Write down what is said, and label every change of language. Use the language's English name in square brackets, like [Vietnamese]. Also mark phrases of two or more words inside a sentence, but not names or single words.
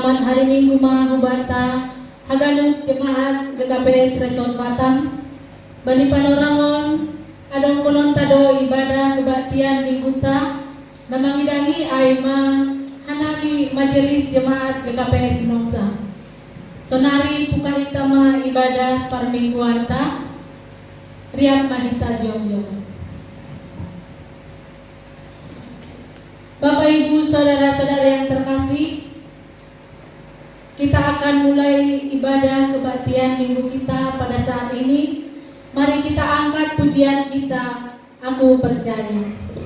[Batak Simalungun] hari Minggu mahubata haganuk jemaat GKPS Resort Batam bani panorangon adong konon tado ibadah kebaktian mingguta namangidangi aima hanami majelis jemaat GKPS Nongsa sonari pukahitama ibadah parmingguanta riak mahita jongjong. [Indonesian] Bapak Ibu saudara-saudara yang terkasih, kita akan mulai ibadah kebaktian minggu kita pada saat ini. Mari kita angkat pujian kita, Aku Percaya.